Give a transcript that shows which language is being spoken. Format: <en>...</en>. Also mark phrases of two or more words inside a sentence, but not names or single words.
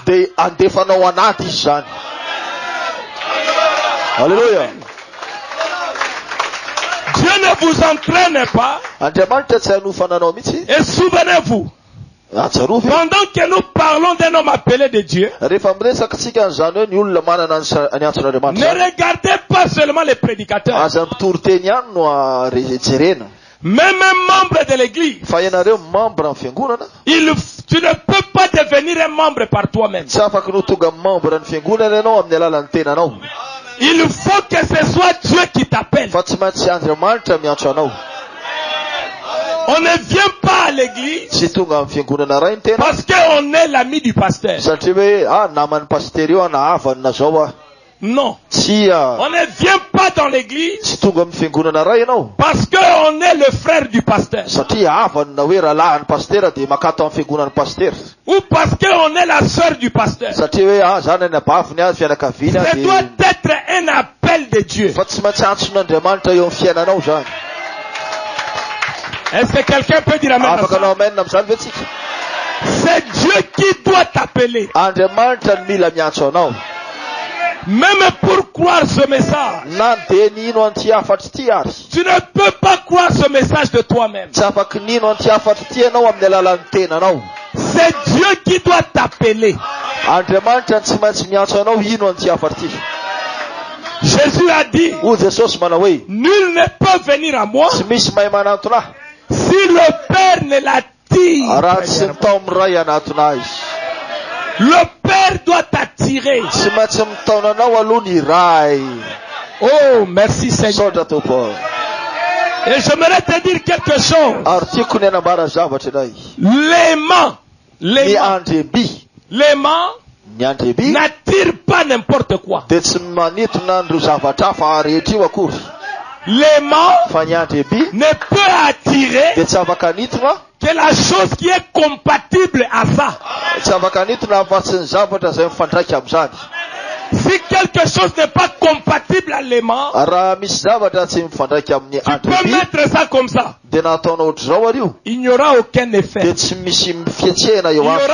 <mg>dia andefanao anaty izy zany. Alléluia.</mg> <fr>Dieu ne vous entraîne pas.</fr> <mg>Andriamanitra tsy hanofananao mihitsy.</mg> <fr>Et souvenez-vous,</fr> <mg>Ahatsiarovy.</mg> <fr>pendant que nous parlons d'un homme appelé de Dieu,</fr> <mg>Rehefa miresaka tsika an'izany hoe ny olona manana ny antson'Andriamanitra.</mg> <fr>ne regardez pas seulement les prédicateurs.</fr> <mg>Aza mpitoro teny ihany no jerena.</mg> <fr>Même un membre de l'église,</fr> <mg>Fa ianareo membre amin'ny fiangonana.</mg> <fr>tu ne peux pas devenir un membre par toi-même.</fr> <mg>Tsy afaka no tonga membre ny fiangonana ianao amin'ny alalan'ny tenanao.</mg> <fr>Il faut que ce soit Dieu qui t'appelle.</fr> <mg>Fa tsy maintsy Andriamanitra miantso anao.</mg> <fr>On ne vient pas à l'église</fr> <mg>Tsy tonga amin'ny fiangonana ray ny tena.</mg> <fr>parce qu'on est l'ami du pasteur.</fr> <mg>Satria hoe naman'ny pastery io na havany na zao a.</mg> <fr>Non.</fr> <mg>Tsy</mg> <fr>On ne vient pas dans l'église</fr> <mg>tsy tonga amin'ny fiangonana ray ianao.</mg> <fr>parce qu'on est le frère du pasteur.</fr> <mg>Satria havany na hoe rahalahin'ny pastera dia makato amin'ny fiangonan'ny pastera.</mg> <fr>Ou parce qu'on est la sœur du pasteur.</fr> <mg>Satria hoe zany any abafiny azy fianakaviana</mg> <fr>Ce doit être un appel de Dieu.</fr> <mg>fa tsy maintsy antson'Andriamanitra eo amin'ny fiainanao zany.</mg> <fr>Est-ce que quelqu'un peut dire amen à</fr> <mg>Afaka</mg> <fr>ça?</fr> <mg>anao amen amin'izany ve tsika?</mg> <fr>C'est Dieu qui doit t'appeler.</fr> <mg>Andriamanitra ny mila miantso anao.</mg> <fr>Même pour croire ce message,</fr> <mg>Na dia nino an'ity afatry ity ary.</mg> <fr>tu ne peux pas croire ce message de toi-même.</fr> <mg>Tsy afaky nino an'ity afatry ity ianao amin'ny alalan'ny tenanao.</mg> <fr>C'est Dieu qui doit t'appeler.</fr> <mg>Andriamanitra tsy maintsy miantso anao ino an'ity afatry ity.</mg> <fr>Jésus a dit,</fr> <mg>Hoy Jesosy manao hoe</mg> <fr>nul ne peut venir à moi</fr> <mg>tsy misy mahay manantona ahy</mg> <fr>si le Père ne l'attire.</fr> <mg>raha tsy mitao miray anatona azy.</mg> <fr>Le Père doit t'attirer.</fr> <mg>Tsy maintsy mitaona anao aloha ny iray.</mg> <fr>Oh, merci Seigneur.</fr> <mg>Saotra tompo.</mg> <fr>Et j'aimerais te dire quelque chose.</fr> <mg>Ary tiako ny anambara zavatra anay.</mg> <fr>L'aimant,</fr> <mg>Ny</mg> <fr>l'aimant,</fr> <mg>andreby.</mg> <fr>l'aimant</fr> <mg>Ny andreby</mg> <fr>n'attire pas n'importe quoi.</fr> <mg>dia tsy manitona andro zavatra hafa rehetra io akory.</mg> <fr>L'aimant</fr> <mg>Fa ny andreby</mg> <fr>ne peut attirer</fr> <mg>dia tsy afaka nitona.</mg> <fr>que la chose qui est compatible à ça.</fr> <mg>Tsy afaka nitona afa-tsy ny zavatra izay mifandraika amin'izany.</mg> <fr>Si quelque chose n'est pas compatible à l'aimant,</fr> <mg>raha misy zavatra tsy mifandraiky amin'ny</mg> <fr>tu peux</fr> <mg>andriby</mg> <fr>mettre ça comme ça.</fr> <mg>dia nataonao ohatr'izao ario</mg> <fr>Il n'y aura aucun effet.</fr> <mg>dia tsy misy fietsehana</mg> <fr>Il</fr> <mg>eo</mg> <fr>n'y</fr> <mg>aminy</mg>